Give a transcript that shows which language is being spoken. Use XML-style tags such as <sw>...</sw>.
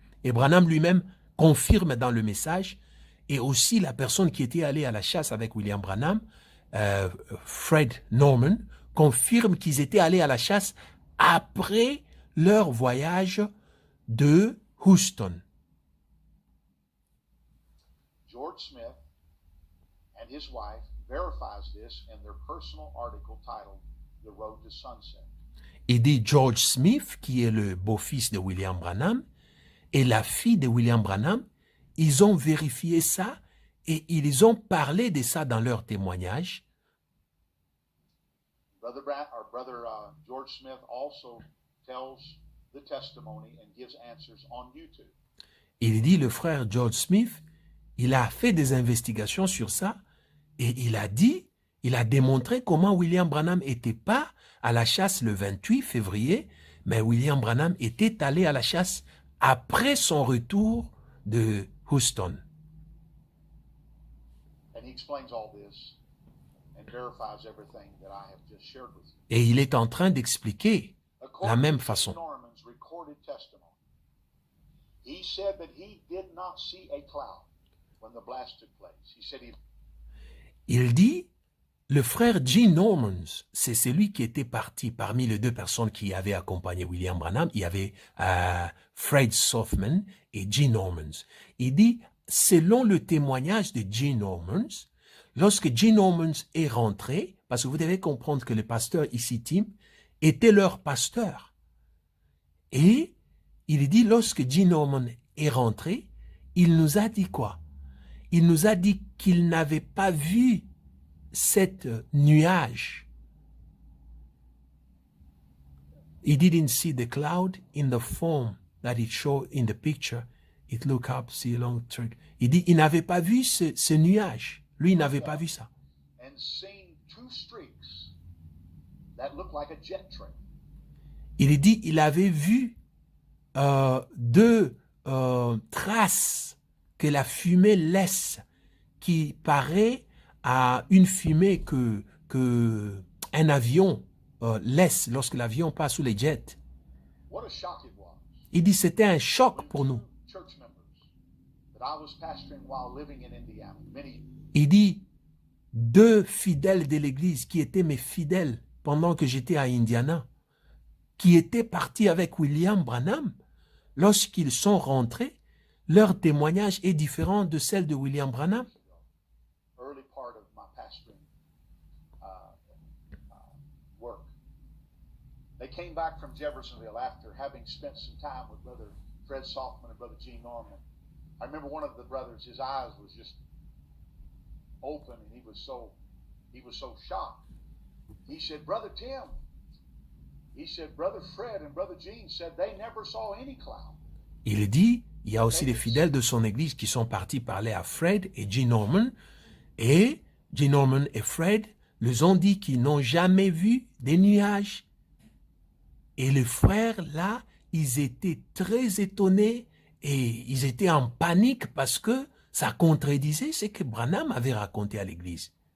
<fr>Et Branham lui-même confirme dans le message, et aussi la personne qui était allée à la chasse avec William Branham, Fred Norman, confirme qu'ils étaient allés à la chasse après leur voyage de Houston.</fr> <en>George Smith and his wife verifies this in their personal article titled The Road to Sunset.</en> <fr>Il dit George Smith, qui est le beau-fils de William Branham, et la fille de William Branham, ils ont vérifié ça et ils ont parlé de ça dans leur témoignage.</fr> <en>Brother George Smith also tells the testimony and gives answers on YouTube.</en> <fr>Il dit, le frère George Smith, il a fait des investigations sur ça et il a démontré comment William Branham n'était pas à la chasse le 28 février, mais William Branham était allé à la chasse après son retour de Houston.</fr> <en>And he explains all this and verifies everything that I have just shared with you.</en> <fr>Et il est en train d'expliquer la même façon.</fr> <en>Norman's recorded testimony. He said that he did not see a cloud when the blast took place. He said</en> <fr>Il dit, le frère Gene Norman, c'est celui qui était parti parmi les deux personnes qui avaient accompagné William Branham. Il y avait Fred Softman et Gene Norman. Il dit, selon le témoignage de Gene Norman, lorsque Gene Norman est rentré, parce que vous devez comprendre que le pasteur ici, Tim, était leur pasteur. Et il dit, lorsque Gene Norman est rentré, il nous a dit quoi? Il nous a dit qu'il n'avait pas vu cette nuage.</fr> <en>He didn't see the cloud in the form that it showed in the picture. It looked up, see a long track.</en> <fr>Il dit, il n'avait pas vu ce nuage. Lui, il n'avait pas vu ça.</fr> <en>and seen two streaks that looked like a jet train.</en> <fr>Il dit, il avait vu deux traces que la fumée laisse, qui paraît à une fumée que un avion laisse lorsque l'avion passe sous les jets.</fr> <en>What a shock it was.</en> <fr>Il dit, c'était un choc pour nous.</fr> <en>Church members that I was pastoring while living in Indiana. Many</en> <fr>Il dit, deux fidèles de l'église qui étaient mes fidèles pendant que j'étais à Indiana, qui étaient partis avec William Branham, lorsqu'ils sont rentrés, leur témoignage est différent de celle de William Branham.</fr> <en>Early part of my pastoring work. They came back from Jeffersonville after having spent some time with Brother Fred Softman and Brother Gene Norman. I remember one of the brothers, his eyes was just open, and he was so shocked. He said, Brother Tim, he said, Brother Fred and Brother Gene said they never saw any cloud.</en> <fr>Il dit, il y a aussi des fidèles de son église qui sont partis parler à Fred et Gene Norman, et Gene Norman et Fred leur ont dit qu'ils n'ont jamais vu des nuages. Et les frères, là, ils étaient très étonnés et ils étaient en panique parce que ça contredisait ce que Branham avait raconté à l'église.</fr>